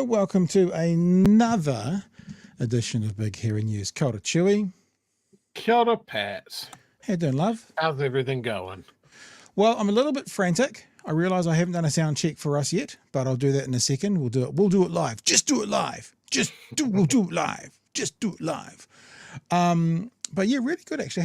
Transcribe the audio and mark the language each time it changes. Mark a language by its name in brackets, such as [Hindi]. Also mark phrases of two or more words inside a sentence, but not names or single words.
[English] Welcome to another edition of Big Hairy News. [Māori] Kia ora, Chewy. Kia ora, Pat. [English] How you doing, love? How's everything going? Well, I'm a little bit frantic. I realise I haven't done a sound check for us yet, but I'll do that in a second. We'll do it live. Just do it live. We'll do it live. Just do it live. But yeah, really good actually.